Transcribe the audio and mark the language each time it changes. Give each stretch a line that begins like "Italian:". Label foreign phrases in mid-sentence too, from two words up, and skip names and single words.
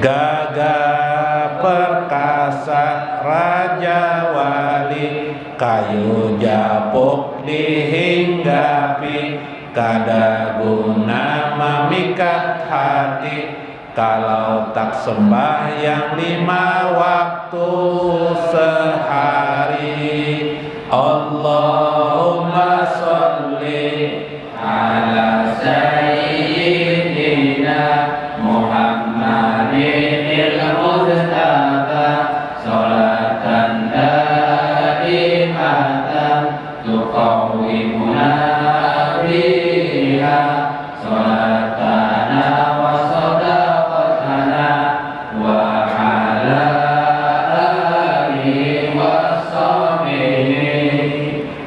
Banjar: Gagah perkasa raja wali, kayu japuk dihinggapi, kada guna memikat hati kalau tak sembahyang 5 waktu sehari.
Arabic: اللهم صل على سيدنا محمد المصطفى صلاة دائمة تقوم بها صلاتنا و صدقاتنا و على آله و صحبه.